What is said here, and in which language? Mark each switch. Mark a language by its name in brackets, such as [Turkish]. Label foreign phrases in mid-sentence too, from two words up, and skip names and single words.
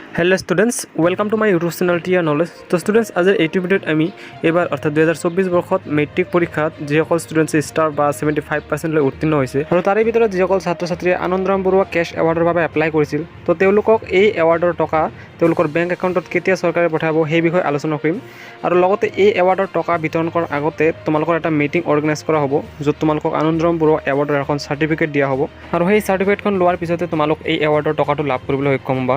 [English] hello students welcome to my YouTube channel TR Knowledge. [Hindi] तो स्टूडेंट्स आज [Assamese] এই ভিডিওত আমি এবাৰ অৰ্থাৎ 2024 বৰ্ষত মেট্ৰিক পৰীক্ষাত যিসকল ষ্টুডেণ্টছ ষ্টাৰ বা 75% লৈ উত্তীৰ্ণ হৈছে আৰু তাৰে ভিতৰত যিসকল ছাত্ৰ ছাত্ৰীয়ে আনন্দৰাম বৰুৱা কেশ এৱাৰ্ডৰ বাবে এপ্লাই কৰিছিল তো তেওঁলোকক এই এৱাৰ্ডৰ টকা তেওঁলোকৰ [English] bank account [Assamese] কেতিয়া চৰকাৰে পঠাব সেই বিষয়ে আলোচনা কৰিম। আৰু লগতে এই এৱাৰ্ডৰ টকা বিতৰণ কৰাৰ আগতে তোমালোকৰ এটা [English] meeting organize [Assamese] কৰা হ'ব য'ত তোমালোকক আনন্দৰাম বৰুৱা এৱাৰ্ডৰ এখন চাৰ্টিফিকেট দিয়া হ'ব আৰু সেই চাৰ্টিফিকেটখন লোৱাৰ পিছতে তোমালোক এই এৱাৰ্ডৰ টকাটো লাভ কৰিবলৈ সক্ষম হ'বা।